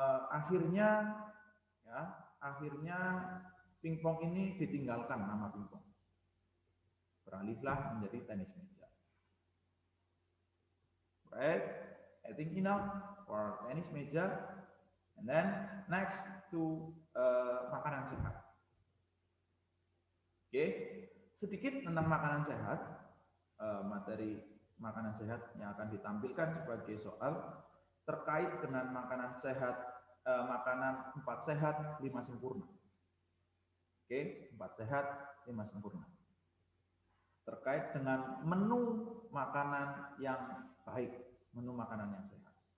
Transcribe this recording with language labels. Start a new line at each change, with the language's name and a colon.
Indonesian: akhirnya pingpong ini ditinggalkan nama pingpong, beralihlah menjadi tenis meja.
English: Right, I think enough for tenis meja, and then next to makanan sehat.
Indonesian: Oke, sedikit tentang makanan sehat, materi makanan sehat yang akan ditampilkan sebagai soal terkait dengan makanan sehat, makanan 4 sehat 5 sempurna. Oke, 4 sehat 5 sempurna. Terkait dengan menu makanan yang baik, menu makanan yang sehat.